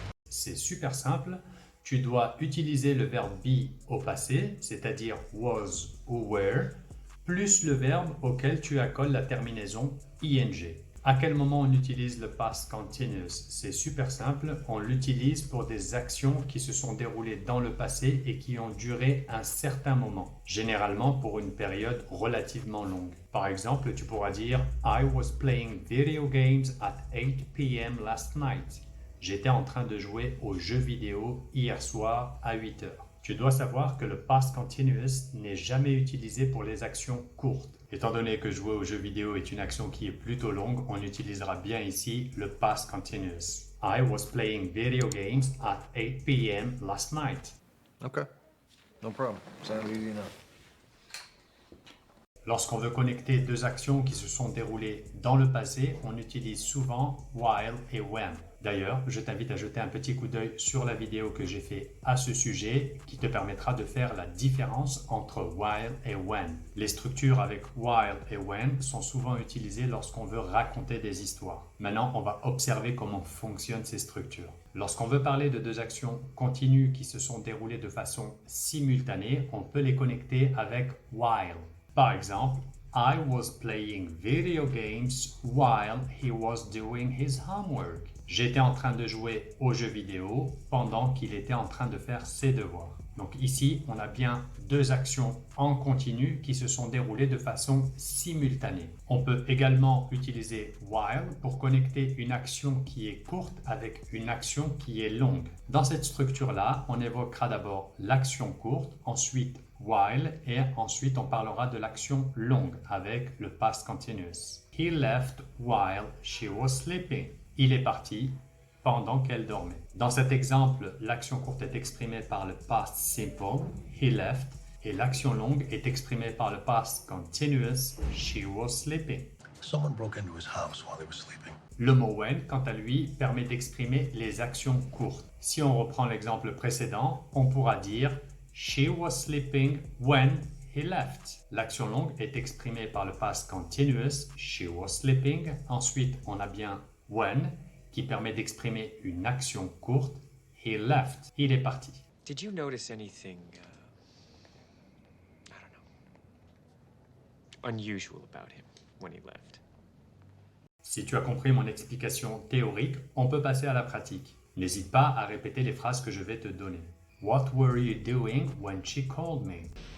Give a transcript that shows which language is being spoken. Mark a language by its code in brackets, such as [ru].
[fr] C'est super simple. Tu dois utiliser le verbe be au passé, c'est-à-dire was ou were, plus le verbe auquel tu accoles la terminaison ing. À quel moment on utilise le past continuous? C'est super simple, on l'utilise pour des actions qui se sont déroulées dans le passé et qui ont duré un certain moment, généralement pour une période relativement longue. Par exemple, tu pourras dire [en] I was playing video games at 8 p.m. last night. [fr] J'étais en train de jouer aux jeux vidéo hier soir à 8 heures. Tu dois savoir que le past continuous n'est jamais utilisé pour les actions courtes. Étant donné que jouer aux jeux vidéo est une action qui est plutôt longue, on utilisera bien ici le past continuous. [en] I was playing video games at 8 p.m. last night. Okay, no problem. Sounds easy enough. [fr] Lorsqu'on veut connecter deux actions qui se sont déroulées dans le passé, on utilise souvent while et when. D'ailleurs, je t'invite à jeter un petit coup d'œil sur la vidéo que j'ai fait à ce sujet qui te permettra de faire la différence entre while et when. Les structures avec while et when sont souvent utilisées lorsqu'on veut raconter des histoires. Maintenant, on va observer comment fonctionnent ces structures. Lorsqu'on veut parler de deux actions continues qui se sont déroulées de façon simultanée, on peut les connecter avec while. Par exemple, [en] I was playing video games while he was doing his homework. [fr] J'étais en train de jouer aux jeux vidéo pendant qu'il était en train de faire ses devoirs. Donc ici, on a bien deux actions en continu qui se sont déroulées de façon simultanée. On peut également utiliser while pour connecter une action qui est courte avec une action qui est longue. Dans cette structure-là, on évoquera d'abord l'action courte, ensuite while et ensuite on parlera de l'action longue avec le past continuous. [en] He left while she was sleeping. [fr] Il est parti pendant qu'elle dormait. Dans cet exemple, l'action courte est exprimée par le past simple, [en] he left, [fr] et l'action longue est exprimée par le past continuous, [en] she was sleeping. Someone broke into his house while he was sleeping. [fr] Le mot when, quant à lui, permet d'exprimer les actions courtes. Si on reprend l'exemple précédent, on pourra dire [en] she was sleeping when he left. [fr] L'action longue est exprimée par le past continuous, [en] she was sleeping. [fr] Ensuite, on a bien when, qui permet d'exprimer une action courte. [en] He left. [fr] Il est parti. [en] Did you notice anything, I don't know, unusual about him when he left? [fr] Si tu as compris mon explication théorique, on peut passer à la pratique. N'hésite pas à répéter les phrases que je vais te donner. [en] What were you doing when she called me?